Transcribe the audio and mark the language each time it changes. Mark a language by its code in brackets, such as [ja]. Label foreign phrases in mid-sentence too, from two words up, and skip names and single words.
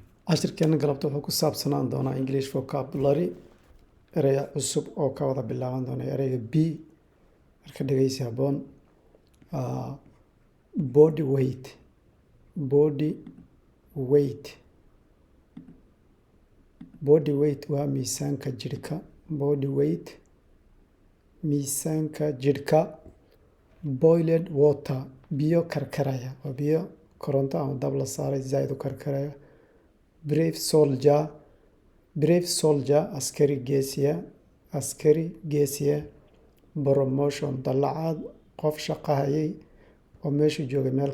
[so] cashirkeena galabta wuxuu ku saabsanaan doonaa [en] English vocabulary [so] eraya cusub oo ka wada bilaaban doona erayga b marka dhageysi haboon [en] body weight body weight [so] waa miisaanka jirka [en] body weight [so] miisaanka jirka [en] boiled water [so] biyo karkaraya waa biyo koronto ama dab la saaray zaid u karkaraya brave soldier askari geesiya promotion dalacaad qof shaqo hayay oo meeshu joogay meel